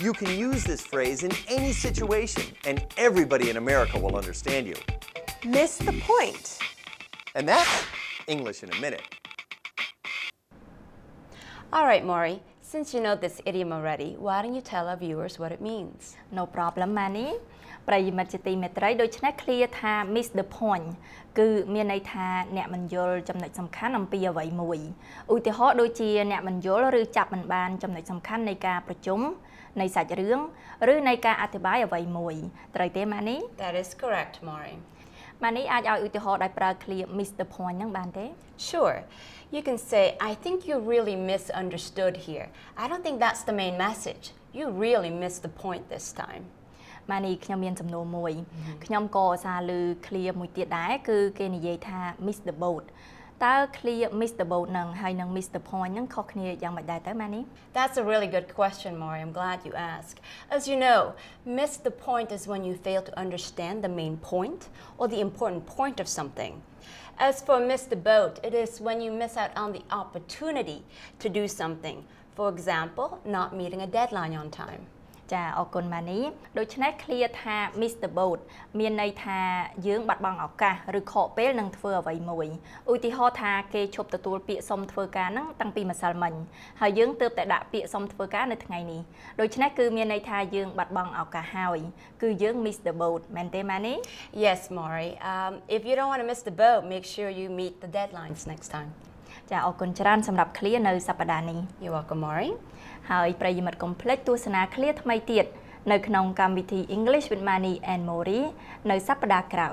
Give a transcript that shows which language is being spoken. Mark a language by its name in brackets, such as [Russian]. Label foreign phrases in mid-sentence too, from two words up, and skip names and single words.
[English] You can use this phrase in any situation, and everybody in America will understand you. Miss the point. And that's English in a minute. All right, Maury, since you know this idiom already, why don't you tell our viewers what it means? No problem, Manny. [Khmer] ប្រិយមិត្តជាទីមេត្រីដូច្នេះ clear ថា [English] miss the point [Khmer] គឺមានន័យថាអ្នកមិនយល់ចំណុចសំខាន់អំពីអ្វីមួយឧទាហរណ៍ដូចជាអ្នកមិនយល់ឬចាប់មិនបានចំណុចសំខាន់នៃការប្រជុំនៃសាច់រឿងឬនៃការអធិប្បាយអ្វីមួយត្រូវទេ Manny? [English] That is correct, Maury. [Khmer] Manny អាចឲ្យឧទាហរណ៍ដោយប្រើ clear [English] miss the point [Khmer] ហ្នឹងបានទេ [English] Sure. You can say, I think you really misunderstood here. I don't think that's the main message. You really missed the point this time. [Khmer] Manny ខ្ញុំមានសំណួរមួយខ្ញុំក៏ឧស្សាហ៍លើ clear មួយទៀតដែរគឺគេនិយាយថា [English] miss the boat [Khmer] តើ clear [English] miss the boat [Khmer] នឹងហើយនឹង [English] miss the point [Khmer] នឹងខុសគ្នាយ៉ាងម៉េចដែរទៅ Manny? [English] That's a really good question, Maury. I'm glad you asked. As you know, miss the point is when you fail to understand the main point or the important point of something. As for miss the boat, it is when you miss out on the opportunity to do something. For example, not meeting a deadline on time. [Khmer] ចាអរគុណ Manny ដូច្នេះ clear ថា [English] miss the boat [Khmer] មានន័យថាយើងបាត់បង់ឱកាសឬខកពេលនឹងធ្វើអ្វីមួយឧទាហរណ៍ថាគេឈប់ទទួលពាក្យសុំធ្វើការហ្នឹងតាំងពីម្សិលមិញហើយយើងទើបតែដាក់ពាក្យសុំធ្វើការនៅថ្ងៃនេះដូច្នេះគឺមានន័យថាយើងបាត់បង់ឱកាសហើយគឺយើង [English] miss the boat [Khmer] មែនទេ Manny? [English] Yes, Maury. If you don't want to miss the boat, make sure you meet the deadlines next time. [Khmer] ចាអរគុណច្រើនសម្រាប់ clear នៅសប្តាហ៍នេះ [English] You're welcome, Maury. [Khmer] ហើយប្រិយមិត្តកុំភ្លេចទស្សនា clear ថ្មីទៀតនៅក្នុងកម្មវិធី English with Manny and Maury នៅសប្តាហ៍ក្រោយ